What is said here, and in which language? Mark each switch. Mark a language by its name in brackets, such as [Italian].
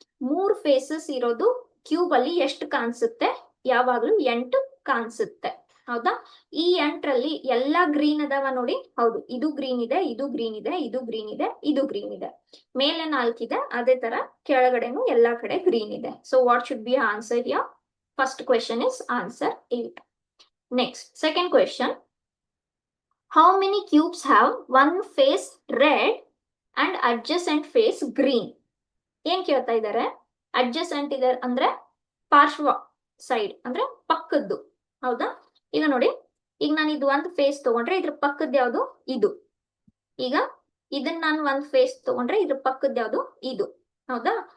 [Kannada] 3 phases ಇರೋದು cube ಅಲ್ಲಿ ಎಷ್ಟು ಕಾಣಿಸುತ್ತೆ? ಯಾವಾಗ್ಲೂ 8 ಕಾಣಿಸುತ್ತೆ, ಹೌದಾ? ಈ 8ರಲ್ಲಿ ಎಲ್ಲಾ ಗ್ರೀನ್ ಅದಾವ ನೋಡಿ. ಹೌದು, ಇದು ಗ್ರೀನ್ ಇದೆ, ಇದು ಗ್ರೀನ್ ಇದೆ, ಇದು ಗ್ರೀನ್ ಇದೆ, ಇದು ಗ್ರೀನ್ ಇದೆ. ಮೇಲೆ 4 ಇದೆ, ಅದೇ ತರ ಕೆಳಗಡೆನು ಎಲ್ಲಾ ಕಡೆ ಗ್ರೀನ್ ಇದೆ. [English] So what should be answer here? First question is answer 8. Next, second question. How many cubes have one face red and adjacent face green? [Kannada] ಏನ್ ಕೇಳ್ತಾ ಇದ್ದಾರೆ? ಅಡ್ಜಸೆಂಟ್ ಇದೆ ಅಂದ್ರೆ ಪಾರ್ಶ್ವ ಸೈಡ್ ಅಂದ್ರೆ ಪಕ್ಕದ್ದು, ಹೌದಾ? ಈಗ ನೋಡಿ, ಈಗ ನಾನು ಇದು ಒಂದು ಫೇಸ್ ತಗೊಂಡ್ರೆ ಇದ್ರ ಪಕ್ಕದ ಯಾವ್ದು? ಇದು. ಈಗ ಇದನ್ನ ನಾನು ಒಂದು ಫೇಸ್ ತಗೊಂಡ್ರೆ ಇದ್ರ ಪಕ್ಕದ ಯಾವ್ದು? ಇದು, ಹೌದಾ?